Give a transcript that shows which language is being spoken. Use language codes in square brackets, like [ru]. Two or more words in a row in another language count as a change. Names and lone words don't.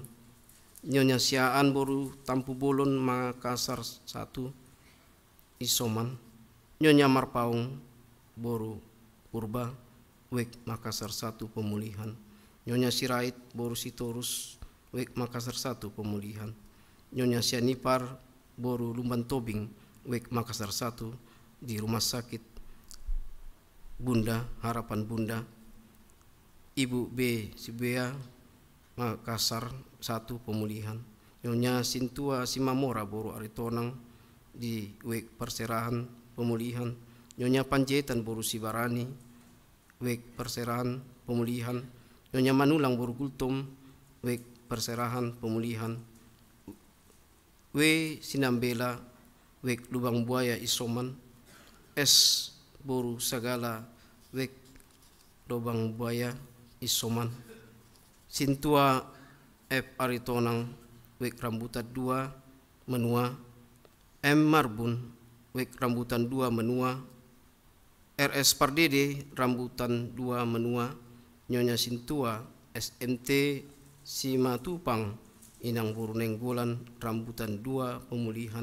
[id] Nyonya Siaan boru Tampu Bolon Makassar 1 Isoman. Nyonya Marpaung boru Purba wek Makassar 1 pemulihan. Nyonya Sirait boru Sitorus wek Makassar 1 pemulihan. Nyonya Sianipar boru Lumban Tobing wek Makassar 1 di Rumah Sakit Bunda Harapan Bunda. Ibu B. Sibea Makassar 1 pemulihan. Nyonya Sintua Simamora boru Aritonang di wek Perserahan pemulihan. Nyonya Panjaitan boru Sibarani wek Perserahan pemulihan. Nyonya Manulang boru Gultom wek Perserahan pemulihan. W. Sinambela wek Lubang Buaya Isoman. S. boru Sagala wek Lubang Buaya Isoman. Sintua F. Aritonang wek Rambutan 2 Menua. M. Marbun wek Rambutan 2 Menua. RS Pardede Rambutan 2 Menua. Nyonya Sintua SMT Simatupang inang boru Nenggolan Rambutan 2 pemulihan.